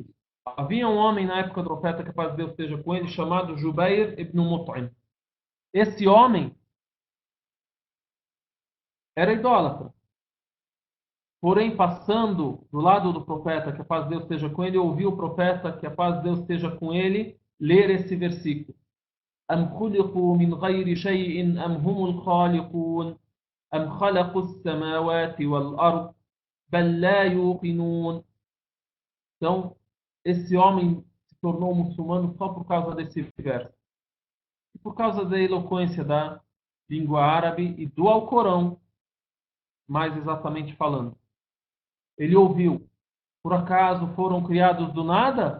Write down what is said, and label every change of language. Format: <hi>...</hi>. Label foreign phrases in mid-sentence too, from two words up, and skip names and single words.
<pt>Havia um homem na época do profeta, que a paz de Deus esteja com ele, chamado Jubair ibn Mut'im. Esse homem era idólatra. Porém, passando do lado do profeta, que a paz de Deus esteja com ele, ouviu o profeta, que a paz de Deus esteja com ele, ler esse versículo.</pt> <ar>أم خلقوا من غير شيء أم هم الخالقون أم خلقوا السماوات والأرض بل لا يوقنون.</ar> <pt>Então, esse homem se tornou muçulmano só por causa desse verso. E por causa da eloquência da língua árabe e do Alcorão, mais exatamente falando. Ele ouviu, por acaso foram criados do nada?</pt>